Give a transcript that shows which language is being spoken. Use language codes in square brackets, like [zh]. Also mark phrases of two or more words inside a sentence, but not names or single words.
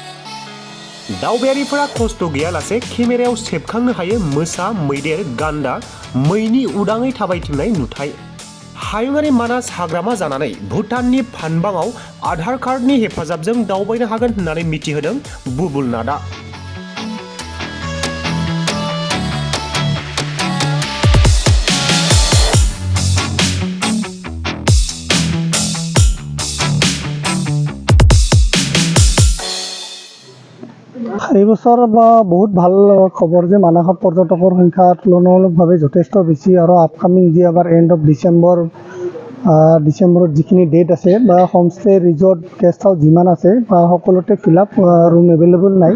[brx] दावबायारिफोरा खस्थ' गैयालासे केमेरायाव सेबखांनो हायो मोसा, मैदेर, गान्दा, मैनि उदाङै थाबायथिंनाय नुथाय। हायुङारि मानास हाग्रामा जानानै भुटाननि फानबाङाव आधार कार्डनि हेफाजाबजों दावबायनो हागोन होननानै मिथिहोदों बुबुलनाथआ। [as] এই বছৰ বহুত ভাল খবৰ যে মানাসত পৰ্যটকৰ সংখ্যা তুলনামূলকভাৱে যথেষ্ট বেছি আৰু আপকামিং যি আমাৰ [en] end of Decemberত [as] যিখিনি ডেট আছে বা [en] homestay resort guest house [as] যিমান আছে বা সকলোতে [en] fill up, room available [as] নাই।